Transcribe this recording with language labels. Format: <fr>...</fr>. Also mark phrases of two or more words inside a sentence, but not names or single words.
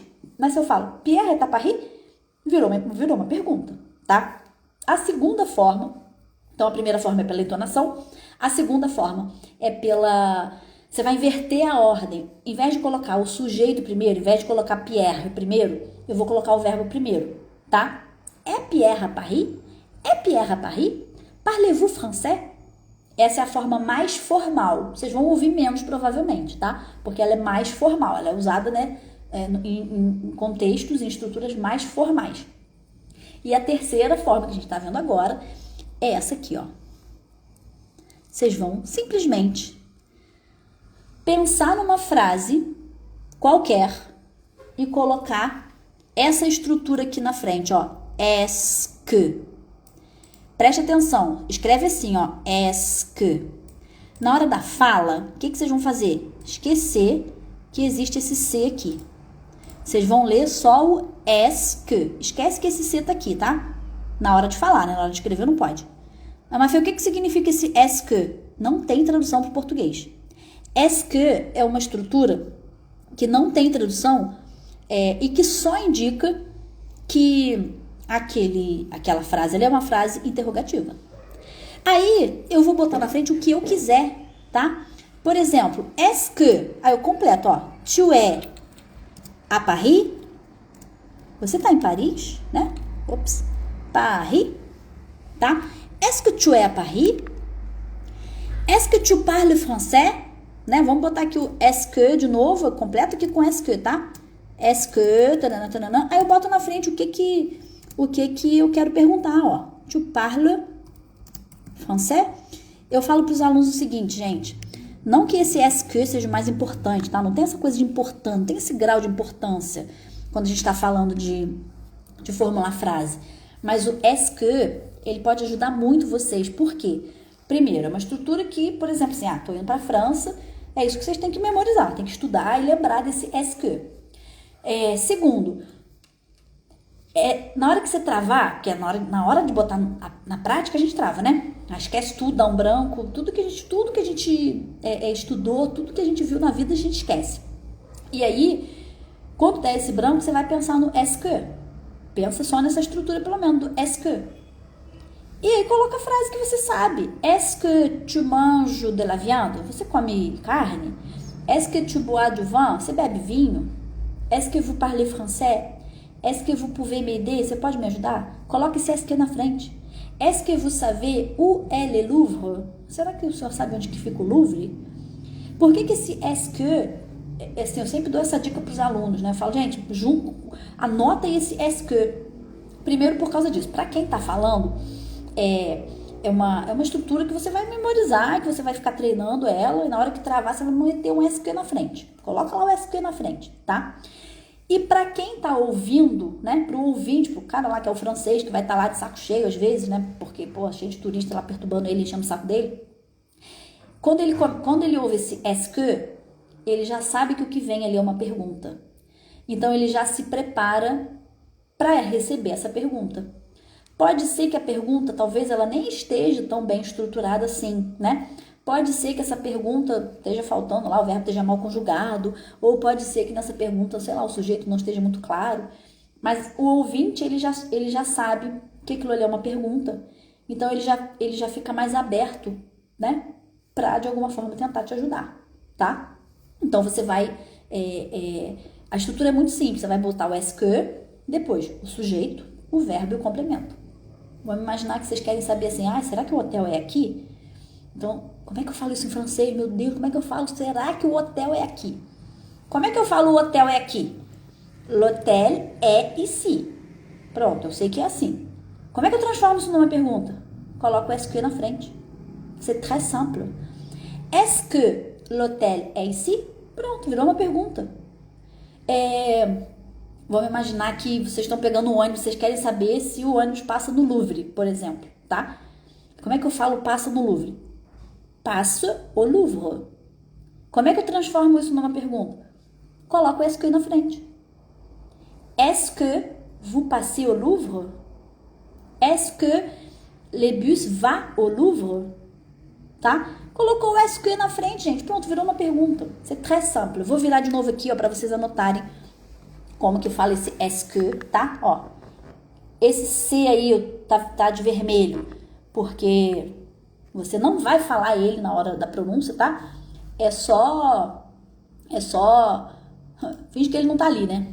<pt>Mas se eu falo,</pt> <fr>Pierre est à Paris,</fr> <pt>virou uma pergunta, tá? A segunda forma, então a primeira forma é pela entonação, a segunda forma é você vai inverter a ordem. Em vez de colocar o sujeito primeiro, em vez de colocar Pierre primeiro, eu vou colocar o verbo primeiro, tá?</pt> <fr>É Pierre à Paris? É Pierre à Paris? Parlez-vous français?</fr> <pt>Essa é a forma mais formal. Vocês vão ouvir menos, provavelmente, tá? Porque ela é mais formal. Ela é usada, né, em contextos, em estruturas mais formais. E a terceira forma que a gente está vendo agora é essa aqui, ó. Vocês vão simplesmente pensar numa frase qualquer e colocar essa estrutura aqui na frente, ó.</pt> <fr>Est-ce que.</fr> <pt>Preste atenção, escreve assim, ó,</pt> <fr>est-ce que.</fr> <pt>Na hora da fala, o que vocês vão fazer? Esquecer que existe esse C aqui. Vocês vão ler só o</pt> <fr>est-ce que.</fr> <pt>Esquece que esse C tá aqui, tá? Na hora de falar, né? Na hora de escrever não pode. Mas, Fê, o que significa esse</pt> <fr>est-ce que?</fr> <pt>Não tem tradução para o português.</pt> <fr>Est-ce que</fr> <pt>é uma estrutura que não tem tradução e que só indica que aquela frase ali é uma frase interrogativa. Aí eu vou botar na frente o que eu quiser, tá? Por exemplo,</pt> <fr>est-ce que,</fr> <pt>aí eu completo, ó,</pt> <fr>tu es à Paris?</fr> <pt>Você tá em Paris, né? Ops, Paris, tá?</pt> <fr>Est-ce que tu es à Paris? Est-ce que tu parles français?</fr> <pt>Né? Vamos botar aqui o</pt> <fr>est-ce que</fr> <pt>de novo, eu completo aqui com</pt> <fr>est-ce que,</fr> <pt>tá?</pt> <fr>Est-ce que, taranã, taranã.</fr> <pt>Aí eu boto na frente o que eu quero perguntar, ó.</pt> <fr>Tu parles français?</fr> <pt>Eu falo para os alunos o seguinte, gente. Não que esse</pt> <fr>est-ce que</fr> <pt>seja mais importante, tá? Não tem essa coisa de importante, não tem esse grau de importância quando a gente está falando de formular frase. Mas o</pt> <fr>est-ce que,</fr> <pt>ele pode ajudar muito vocês. Por quê? Primeiro, é uma estrutura que, por exemplo, assim, tô indo para a França, é isso que vocês têm que memorizar, tem que estudar e lembrar desse</pt> <fr>est-ce que.</fr> <pt>Segundo, na hora que você travar, que é na hora de botar na prática, a gente trava, né? Esquece tudo, dá um branco, tudo que a gente estudou, tudo que a gente viu na vida, a gente esquece. E aí, quando der esse branco, você vai pensar no</pt> <fr>est-ce que.</fr> <pt>Pensa só nessa estrutura, pelo menos, do</pt> <fr>est-ce que.</fr> <pt>E aí coloca a frase que você sabe.</pt> <fr>Est-ce que tu manges de la viande?</fr> <pt>Você come carne?</pt> <fr>Est-ce que tu bois du vin?</fr> <pt>Você bebe vinho?</pt> <fr>Est-ce que vous parlez français? Est-ce que vous pouvez m'aider?</fr> <pt>Você pode me ajudar? Coloque esse</pt> <fr>est-ce que</fr> <pt>na frente.</pt> <fr>Est-ce que vous savez où est le Louvre?</fr> <pt>Será que o senhor sabe onde que fica o Louvre? Por que esse</pt> <fr>est-ce que,</fr> <pt>assim, eu sempre dou essa dica para os alunos, né? Eu falo, gente, anota aí esse</pt> <fr>est-ce que.</fr> <pt>Primeiro por causa disso. Para quem está falando, é uma estrutura que você vai memorizar, que você vai ficar treinando ela, e na hora que travar, você vai meter um</pt> <fr>est-ce que</fr> <pt>na frente. Coloca lá o</pt> <fr>est-ce que</fr> <pt>na frente, tá? E para quem tá ouvindo, né, pro ouvinte, pro cara lá que é o francês, que vai estar lá de saco cheio às vezes, né, porque, cheio de turista lá perturbando ele, enchendo o saco dele, quando ele ouve esse</pt> <fr>est-ce que,</fr> <pt>ele já sabe que o que vem ali é uma pergunta. Então, ele já se prepara para receber essa pergunta. Pode ser que a pergunta, talvez ela nem esteja tão bem estruturada assim, né? Pode ser que essa pergunta esteja faltando lá, o verbo esteja mal conjugado, ou pode ser que nessa pergunta, sei lá, o sujeito não esteja muito claro. Mas o ouvinte, ele já sabe que aquilo ali é uma pergunta. Então, ele já fica mais aberto, né? Para, de alguma forma, tentar te ajudar, tá? Então, você vai... a estrutura é muito simples. Você vai botar o</pt> <fr>est-ce que,</fr> <pt>depois o sujeito, o verbo e o complemento. Vamos imaginar que vocês querem saber assim, será que o hotel é aqui? Então, como é que eu falo isso em francês? Meu Deus, como é que eu falo? Será que o hotel é aqui? Como é que eu falo o hotel é aqui?</pt> <fr>L'hôtel est ici.</fr> <pt>Pronto, eu sei que é assim. Como é que eu transformo isso numa pergunta? Coloco o</pt> <fr>est que</fr> <pt>na frente.</pt> <fr>C'est très simple. Est-ce que l'hôtel est ici?</fr> <pt>Pronto, virou uma pergunta. Vamos imaginar que vocês estão pegando um ônibus, vocês querem saber se o ônibus passa no Louvre, por exemplo, tá? Como é que eu falo passa no Louvre?</pt> <fr>Passe au Louvre.</fr> <pt>Como é que eu transformo isso numa pergunta? Coloco o</pt> <fr>est que</fr> <pt>na frente.</pt> <fr>Est-ce que vous passez au Louvre? Est-ce que le bus va au Louvre?</fr> <pt>Tá? Colocou o</pt> <fr>est que</fr> <pt>na frente, gente. Pronto, virou uma pergunta.</pt> <fr>C'est très simple.</fr> <pt>Vou virar de novo aqui, ó, para vocês anotarem como que fala esse</pt> <fr>est que,</fr> <pt>tá? Ó, esse C aí tá de vermelho, porque você não vai falar ele na hora da pronúncia, tá? É só finge que ele não tá ali, né?</pt>